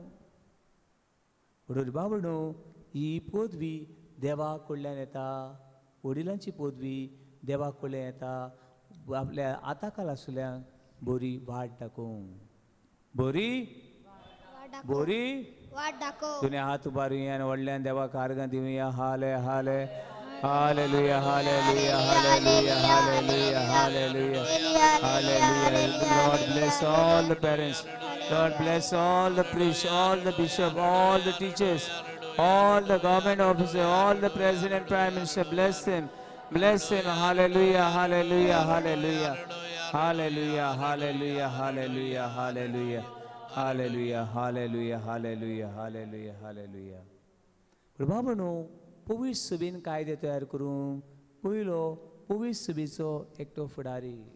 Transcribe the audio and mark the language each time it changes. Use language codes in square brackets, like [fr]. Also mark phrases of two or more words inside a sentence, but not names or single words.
[kok] म्हणून बाबा न्हू, ही पदवी देवा कडल्यान येता, वडिलांची पदवी देवा कडल्यान येता, आपल्या आताकाल आसुल्यांक बरी वाट दाखोवंक. बरी बरी वाट दाखोव. तुने हात उबारुया आनी व्हडल्यान देवाक आर्गां दिवया. हाले हाले हालेलुया, हालेलुया, हालेलुया, हालेलुया, हालेलुया, हालेलुया. [en] Lord bless all the parents. Lord bless all the priests, all the bishops, all the teachers, all the government officers, all the president, prime minister. Bless them. Bless them. Hallelujah, hallelujah, hallelujah. Hallelujah, hallelujah, hallelujah, hallelujah. Hallelujah, hallelujah, hallelujah, hallelujah, hallelujah. [kok] बाबा न्हू, पवित्र सभेन कायदे तयार करूंक पयलो पवित्र सभेचो एकटो फुडारी.